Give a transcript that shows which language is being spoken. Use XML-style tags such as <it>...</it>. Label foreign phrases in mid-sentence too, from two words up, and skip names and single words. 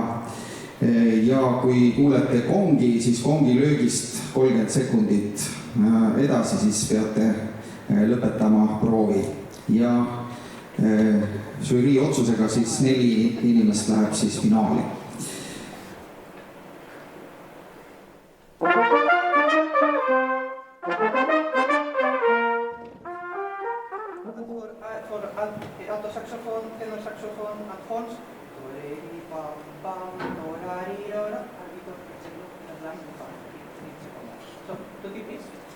<et>Ja kui kuulete kongi, siis kongi löögist 30 sekundit edasi, siis peate lõpetama proovi. Ja žürii otsusega siis 4 inimest läheb siis finaali. Altosaxofon, tenorsaxofon, alfons, toreri, pam, pam, torari, rora, arbito,</et> <en>so, tutti please.</en>